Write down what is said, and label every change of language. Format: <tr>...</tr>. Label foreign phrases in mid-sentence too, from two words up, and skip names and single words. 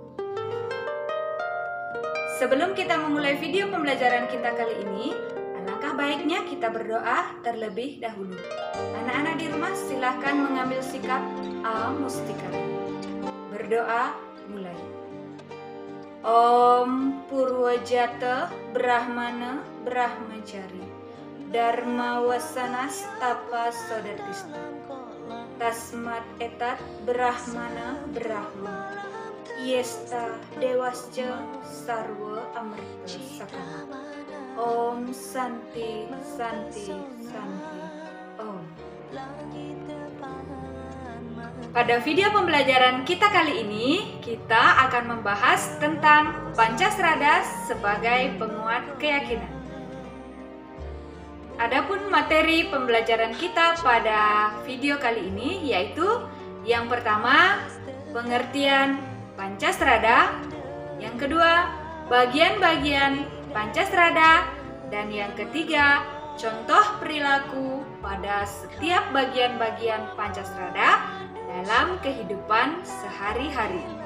<id>Sebelum kita memulai video pembelajaran kita kali ini, alangkah baiknya kita berdoa terlebih dahulu. Anak-anak di rumah silahkan mengambil sikap A-Mustika. Berdoa mulai.</id> <sa>Om Purwajata Brahmana Brahmachari Dharma Wasanas Tapa Sodatista Tasmat Etat Brahmana Brahma Yesta Dewasca Sarwa Amrita Sakama. Om Santi Santi Santi Om.</sa> <id>Pada video pembelajaran kita kali ini, kita akan membahas tentang Pancasrada sebagai penguat keyakinan. Adapun materi pembelajaran kita pada video kali ini yaitu yang pertama, pengertian Pancasrada, yang kedua, bagian-bagian Pancasrada, dan yang ketiga, contoh perilaku pada setiap bagian-bagian Pancasrada dalam kehidupan sehari-hari.</id>